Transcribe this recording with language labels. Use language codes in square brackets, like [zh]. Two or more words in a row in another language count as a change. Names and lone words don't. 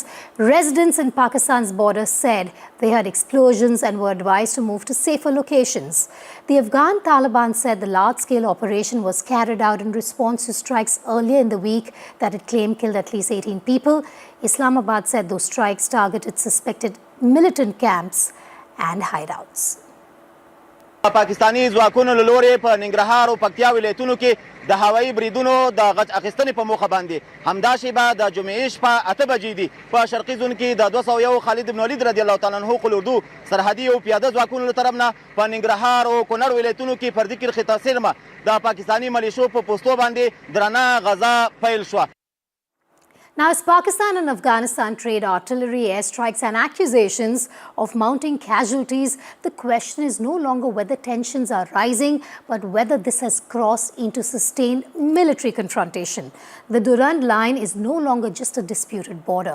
[en] Residents in Pakistan's border said they heard explosions and were advised to move to safer locations. The Afghan Taliban said the large-scale operation was carried out in response to strikes earlier in the week that it claimed killed at least 18 people. Islamabad said those strikes targeted suspected militant camps and hideouts. [ps] پاکستاني ځواکونو له لورې په ننګرهار او پکتیا ولایتونو کې د هوایي بریدونو د غچ اخیستنې په موخه باندې همدا شیبه د جمعې شپه 8 بجې دي په شرقي زون کې د 201 خالد بن ولید [ar] رضی الله تعالی عنه [ps] قل اردو سرحدي او پیاده ځواکونو له طرف نه په ننګرهار او کونړ ولایتونو کې فردي کرښې ته څیرمه د پاکستاني ملیشو په پوستو باندې درنه غزا پیل شوه. [en] Now, as Pakistan and Afghanistan trade artillery airstrikes and accusations of mounting casualties, the question is no longer whether tensions are rising, but whether this has crossed into sustained military confrontation. The Durand Line is no longer just a disputed border.